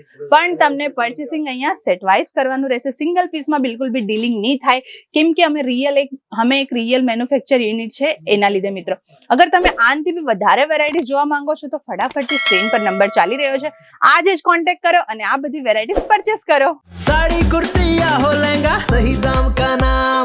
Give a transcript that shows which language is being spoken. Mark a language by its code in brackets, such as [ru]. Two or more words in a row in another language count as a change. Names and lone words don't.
[gu] પણ તમને પરચેસિંગ અહીંયા સેટ વાઇઝ કરવાનું રહેશે. સિંગલ પીસમાં બિલકુલ બી ડીલિંગ નહીં થાય, કેમ કે અમે એક [en] real manufacture unit [gu] છે એના લીધે મિત્રો. અગર તમે આનાથી બી વધારે વેરાયટી જોવા માંગો છો તો ફટાફટથી સ્ક્રીન પર નંબર ચાલી રહ્યો છે, આજે જ કોન્ટેક્ટ કરો અને આ બધી વેરાયટી પરચેસ કરો. [hi] साड़ी कुर्ती या हो लहंगा, सही दाम का ना